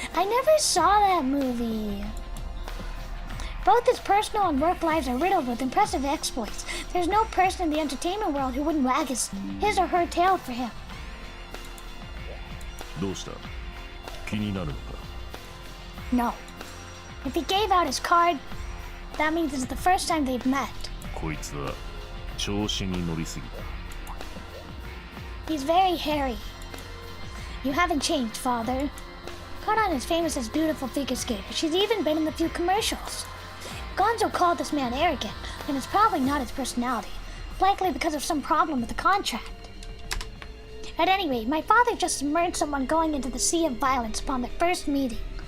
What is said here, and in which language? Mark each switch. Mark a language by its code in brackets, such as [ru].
[en] I never saw that movie. Both his personal and work lives are riddled with impressive exploits. There's no person in the entertainment world who wouldn't wag his or her tail for him. [ja] どうした?気になるのか? [en] No. If he gave out his card, that means it's the first time they've met. [ja] こいつは調子に乗りすぎた. [en] He's very hairy. You haven't changed, father. Karan is famous as beautiful figure skater. She's even been in a few commercials. Gonzo called this man arrogant, and it's probably not his personality. Likely because of some problem with the contract. At any rate, my father just submerged someone going into the sea of violence upon their first meeting.